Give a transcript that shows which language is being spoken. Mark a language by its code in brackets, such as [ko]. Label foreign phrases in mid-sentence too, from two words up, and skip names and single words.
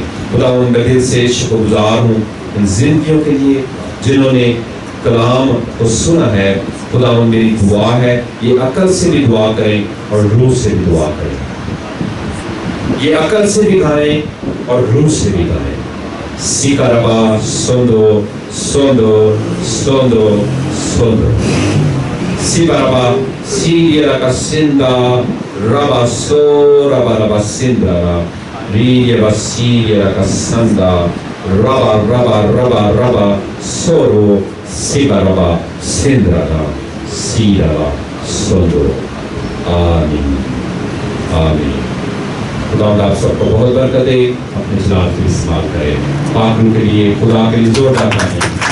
[ur] خدا ان کے دل سے شکر گزار ہوں ان زندگیوں کے لیے جنہوں نے کلام کو سنا ہے. خدا ان میری دعا ہے یہ عقل سے بھی دعا کریں اور روح سے بھی دعا کریں. یہ عقل سے بھی گائیں اور روح سے بھی گائیں. سیکا ربا سوندو سوندو سوندو سوندو سیبا ربا سی رکا سندا ربا سو ربا ربا سندا ری ربا سی رکا سندا ربا ربا ربا ربا سورو سیبا ربا سندرا سی ربا سوندو. آمین آمین. خدا آپ سب کو بہت برکت دے. اپنے جلال کے استعمال کرے. پاک روح کے لیے خدا کے لیے زور دار